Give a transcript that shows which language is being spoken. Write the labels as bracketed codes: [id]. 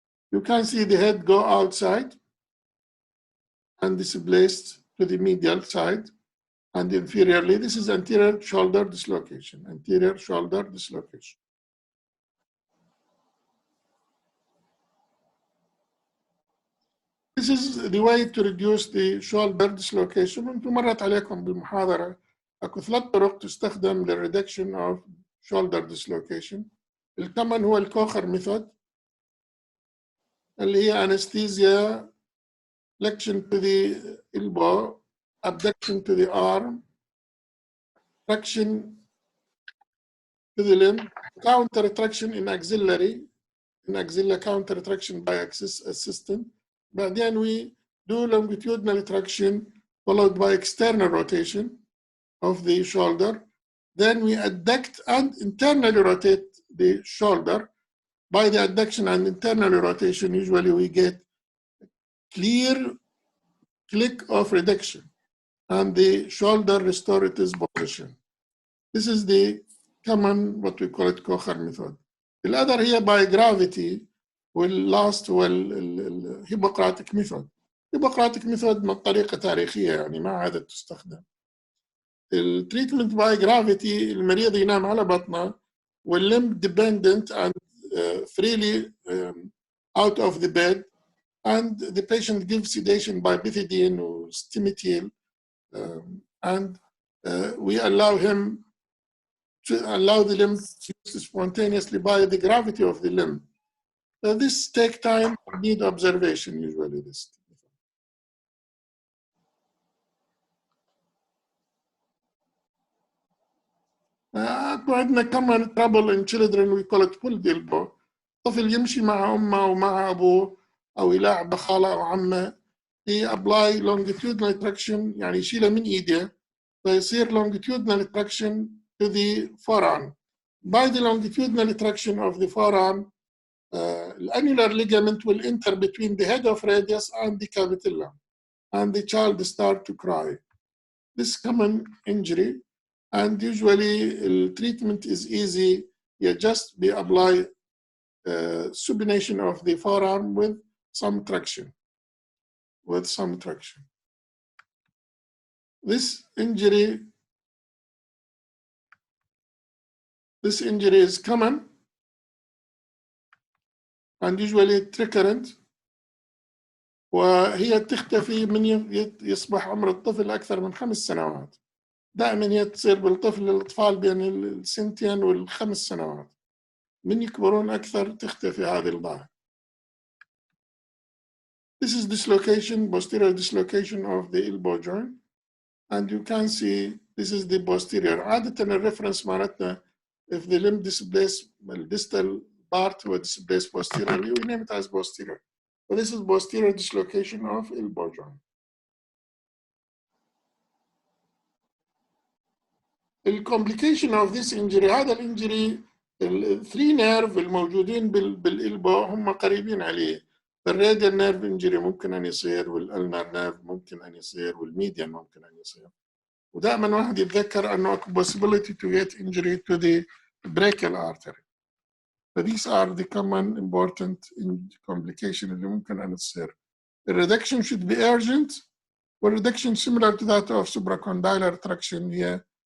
[en] You can see the head go outside and displaced to the medial side and inferiorly. This is anterior shoulder dislocation, anterior shoulder dislocation. This is the way to reduce the shoulder dislocation. [ar] وانتم مرت عليكم بالمحاضرة اكو 3 طرق تستخدم للريدكشن [en] of shoulder dislocation. [ar] الكمن هو الكوخر ميثود اللي هي [en] anesthesia, flexion to the elbow, abduction to the arm, traction to the limb, counter traction in axillary, counter traction by assistant. But then we do longitudinal traction followed by external rotation of the shoulder. Then we adduct and internally rotate the shoulder. By the adduction and internal rotation, usually we get clear click of reduction and the shoulder restore its position. This is the common, what we call it, Kocher method. The other here by gravity will last well Hippocratic method. [ar] Hippocratic method من طريقة تاريخية يعني ما عادت تستخدم. التريتمنت باي جرافيتي المريض ينام على بطنه [en] والlimb dependent and freely out of the bed, and the patient gives sedation by bethidine or stimutil, and we allow him to allow the limb to use spontaneously by the gravity of the limb. This take time, need observation usually. This. [ar] عندنا كمان [en] trouble in children, we call it pulled elbow. [ar] طفل يمشي مع أمه ومع أبوه أو يلاعب خاله أو عمه. [en] He apply longitudinal traction [ar] يعني يشيله من إيده فيصير [en] longitudinal traction to the forearm. By the longitudinal traction of the forearm, the annular ligament will enter between the head of radius and the capitulum, and the child start to cry. This common injury, and usually treatment is easy. You just apply supination of the forearm with some traction. This injury is common and usually recurrent، [ar] وهي تختفي من يصبح عمر الطفل أكثر من 5 سنوات. دائما هي تصير الأطفال بين السنتين والخمس سنوات. من يكبرون أكثر تختفي هذه الظاهرة. [en] This is dislocation, posterior dislocation of the elbow joint, and you can see this is the posterior. [ar] عادة الريفرنس معناتنا [en] if the limb displaces the distal part was displaced posteriorly, we name it as posterior. So this is posterior dislocation of elbow joint. The complication of this injury، [ar] هذا الانجري الثري نيرف الموجودين بالإلبو هم قريبين عليه. الراديال نيرف انجري ممكن أن يصير، والألنر نيرف ممكن أن يصير، والميديان ممكن أن يصير. ودائما واحد يتذكر أنه [en] possibility to get injury to the brachial artery. So these are the common important complications [ar] اللي ممكن أن تصير. [en] The reduction should be urgent. Well, reduction similar to that of supracondylar traction here.